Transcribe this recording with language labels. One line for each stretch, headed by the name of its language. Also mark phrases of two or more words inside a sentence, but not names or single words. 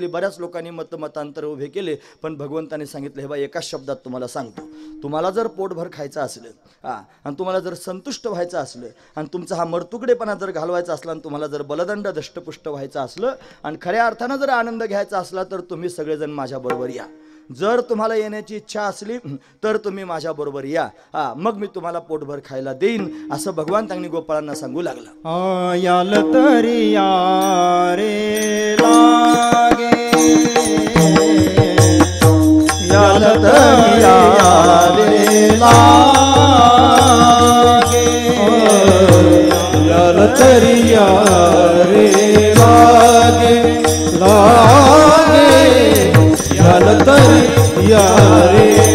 Marathi: बऱ्याच लोकांनी मतांतर उभे केले, पण भगवंताने सांगितलं, हे बा एका शब्दात तुम्हाला सांगतो, तुम्हाला जर पोटभर खायचं असलं आणि तुम्हाला जर संतुष्ट व्हायचं असलं आणि तुमचा हा मरतुकडेपणा जर घालवायचा असला आणि तुम्हाला जर बलदंड दष्टपुष्ट व्हायचं असलं आणि खऱ्या अर्थानं जर आनंद घ्यायचा असला तर तुम्ही सगळेजण माझ्याबरोबर या. जर तुम्हाला येण्याची इच्छा असली तर तुम्ही माझ्याबरोबर या, मग मी तुम्हाला पोटभर खायला देईन, असं भगवान त्यांनी गोपाळांना सांगू लागला. याल तरी या रे लागे, याल तरी या रे लागे, याल तरी या रे लागे लागे, याल तरी या रे